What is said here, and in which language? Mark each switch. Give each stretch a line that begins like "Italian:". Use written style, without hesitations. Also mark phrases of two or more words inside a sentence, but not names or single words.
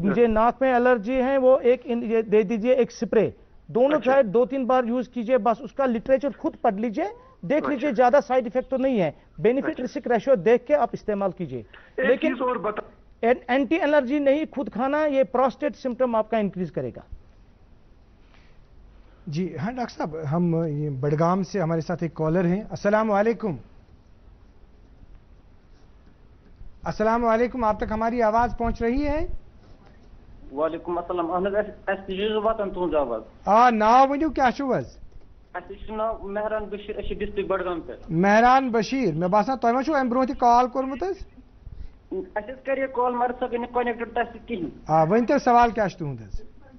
Urdu: مجھے ناک میں الرجی ہے وہ ایک دے دیجئے ایک سپرے دونوں سائڈ 2-3 بار یوز کیجئے بس اس کا لٹریچر خود پڑھ لیجئے دیکھ لیجئے زیادہ
English: side effect
Urdu: تو نہیں ہے
English: benefit risk ratio
Urdu: دیکھ کے آپ استعمال کیجئے لیکن
English: anti allergy
Urdu: نہیں خود کھانا یہ
English: prostate symptom
Urdu: آپ کا انکریز کرے گا جی ہاں ڈاکٹر صاحب ہم بڑگام سے ہمارے ساتھ ایک کالر ہیں السلام علیکم السلام علیکم آپ تک ہماری آواز پہنچ رہی ہے
Kashmiri: وعلیکم السلام واتن تہذ آواز ناو ؤنِو کیٛاہ چھُو حظ ناو مہران بشیر ڈسٹرک بڈگام پہ مہران بشیر مےٚ باسان تۄہہِ ما چھُو امہِ برونٛہہ تہِ کال کوٚرمُت حظ کرے کال مگر سۄ گٔے نہٕ کنیکٹڈ تتھ سۭتۍ کِہیٖنۍ ؤنۍتو سوال کیٛاہ چھُ تُہُنٛد حظ